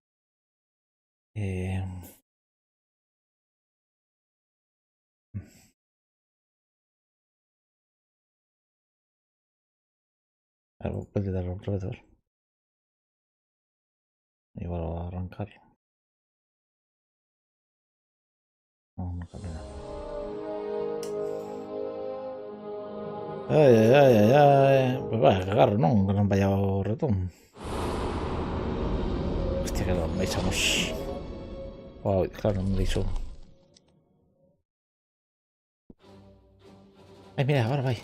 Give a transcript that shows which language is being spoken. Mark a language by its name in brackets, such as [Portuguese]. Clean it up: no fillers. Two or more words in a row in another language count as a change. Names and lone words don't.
[Spanish] Eh, a ver, puede darle otra vez, a ver. Igual va a arrancar. No, no cambia nada. Ai, ai, ai, ai. [Galician] Pues vai a cagar, non? Que non vaya o ratón. Hostia, que non deixamos. Wow, claro, non deixou. Ai, mira, agora vai.